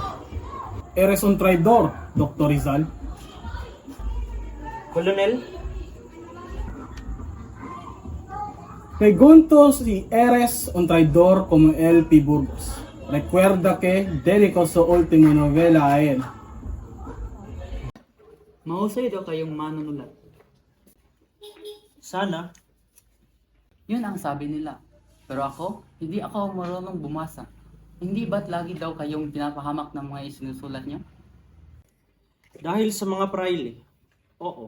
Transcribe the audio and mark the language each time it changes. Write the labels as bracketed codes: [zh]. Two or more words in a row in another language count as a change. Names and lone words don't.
[es] Eres un traidor, doctor Rizal. Colonel, Pregunto si eres un traidor como el P. Burgos. Recuerda que dedicó su última novela a él. [tl] Mahusay daw kayong manunulat. sana, Yun ang sabi nila. Pero ako, hindi ako marunong bumasa. Hindi ba't lagi daw kayong pinapahamak ng mga isinusulat niyo? dahil sa mga praile, oo.